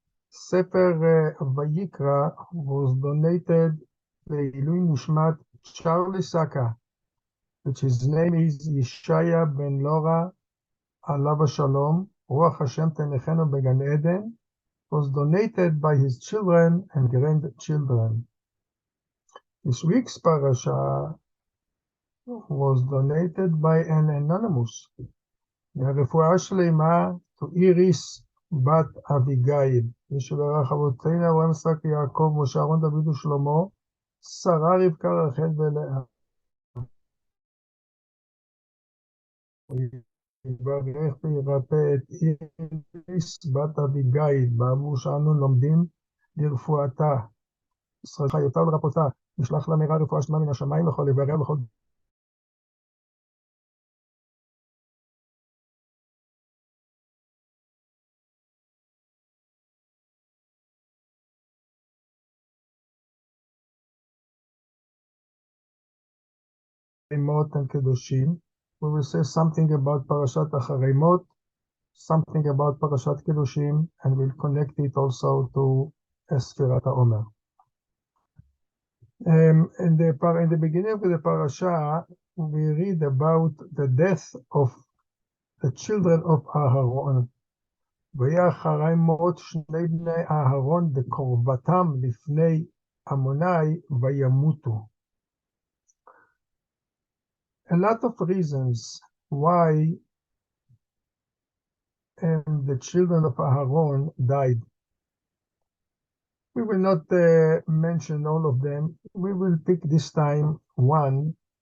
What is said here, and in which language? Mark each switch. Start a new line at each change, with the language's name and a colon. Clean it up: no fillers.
Hebrew: ספר ויקרא
English: was donated
Hebrew: לעילוי נשמת צ'רלי סאקה,
English: which his name is
Hebrew: ישעיה בן לורה, עליו השלום, רוח השם תנחנו בגן עדן,
English: was donated by his children and grandchildren. This week's parasha was donated by an anonymous.
Hebrew: הרפואה שלמה
English: to
Hebrew: איריס בת אביגיל, ושברך אבותינו אברהם יצחק יעקב משה אהרון דוד ושלמה, שרה רבקה רחל ולאה. יברך וירפא את איריס בת אביגיל בעבור שאנו לומדים לרפואתה, ישראל חיותה ולרפאותה, נשלח לה מהרה רפואה שלמה מן השמיים לכל איבריה ולכל מות
English: and kedoshim. We will say something about Parashat אחרי מות, something about Parashat Kedoshim, and we'll connect it also to Esfirat HaOmer. In the beginning of the parasha, we read about the death of the children of Aharon.
Hebrew: ויהי אחרי מות שני בני אהרון בקרבתם לפני עמוני וימותו.
English: A lot of reasons why the children of Aharon died. We will not mention all of them. We will pick this time one.